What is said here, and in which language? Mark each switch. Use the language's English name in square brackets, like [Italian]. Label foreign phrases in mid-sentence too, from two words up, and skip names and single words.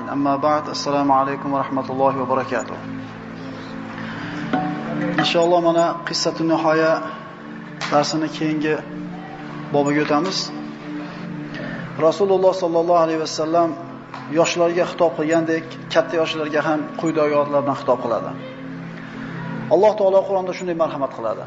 [Arabic] أما بعد السلام عليكم ورحمة الله وبركاته. إن شاء الله [Uzbek] mana [Arabic] قصة نهاية [Uzbek] darsini keyingi bobiga o'tamiz. Rasululloh [Arabic] صلى الله عليه وسلم [Uzbek] yoshlarga xitob qilgandek, katta yoshlarga ham quyidagi oyatlardan xitob qiladi. Alloh taolo Qur'onda shunday marhamat qiladi.